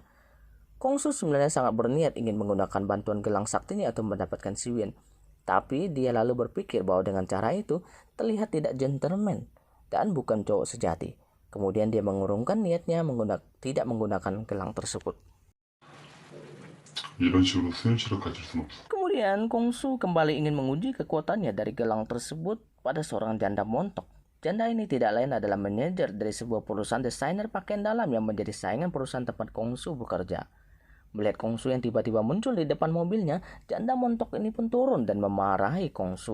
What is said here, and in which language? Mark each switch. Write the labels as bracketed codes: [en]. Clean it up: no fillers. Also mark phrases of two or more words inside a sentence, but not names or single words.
[id] Kongsu sebenarnya sangat berniat ingin menggunakan bantuan gelang saktinya untuk mendapatkan Xiuyan. Tapi dia lalu berpikir bahwa dengan cara itu terlihat tidak gentleman dan bukan cowok sejati. Kemudian dia mengurungkan niatnya tidak menggunakan gelang tersebut. [ko] 이런 식으로 수현씨를 가질 순 없어. [id] Kemudian Kongsu kembali ingin menguji kekuatannya dari gelang tersebut pada seorang janda montok. Janda ini tidak lain adalah manajer dari sebuah perusahaan desainer pakaian dalam yang menjadi saingan perusahaan tempat Kongsu bekerja. Melihat Kongsu yang tiba-tiba muncul di depan mobilnya, janda montok ini pun turun dan memarahi Kongsu.